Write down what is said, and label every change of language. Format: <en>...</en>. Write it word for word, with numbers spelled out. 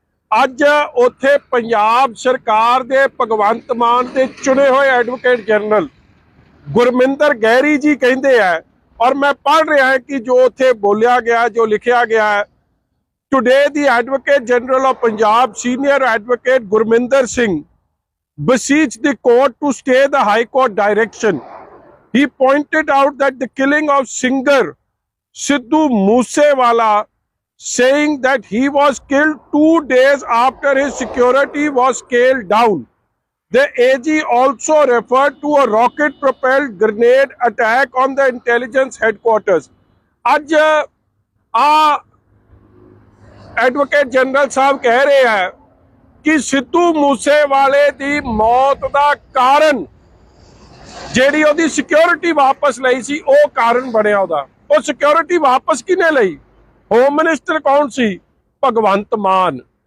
<pa>ਅੱਜ ਉੱਥੇ ਪੰਜਾਬ ਸਰਕਾਰ ਦੇ ਭਗਵੰਤ ਮਾਨ ਦੇ ਚੁਣੇ ਹੋਏ ਐਡਵੋਕੇਟ ਜਨਰਲ ਗੁਰਮਿੰਦਰ ਗਹਿਰੀ ਜੀ ਕਹਿੰਦੇ ਆ,</pa> <hi>और मैं पढ़ रहा है कि जो उथे बोलिया गया, जो लिखा गया है,</hi> <en>today the advocate general of Punjab senior advocate</en> <pa>Gurminder Singh</pa> <en>beseech the court to stay the high court direction. He pointed out that the killing of singer Sidhu Moosewala, saying that he was killed two days after his security was scaled down. The A G also referred to a rocket-propelled grenade attack on the intelligence headquarters.</en> <pa>आज आ advocate general ਸਾਹਿਬ ਕਹਿ ਰਹੇ ਹੈ ਕਿ ਸਿੱਧੂ ਮੂਸੇਵਾਲੇ ਦੀ ਮੌਤ ਦਾ ਕਾਰਨ, ਜਿਹੜੀ ਉਹਦੀ ਸਿਕਿਉਰਿਟੀ ਵਾਪਸ ਲਈ ਸੀ, ਉਹ ਕਾਰਨ ਬਣਿਆ ਉਹਦਾ। ਉਹ ਸਿਕਿਉਰਿਟੀ ਵਾਪਸ ਕਿਹਨੇ ਲਈ? ਹੋਮ ਮਿਨਿਸਟਰ ਕੌਣ ਸੀ? ਭਗਵੰਤ ਮਾਨ।</pa>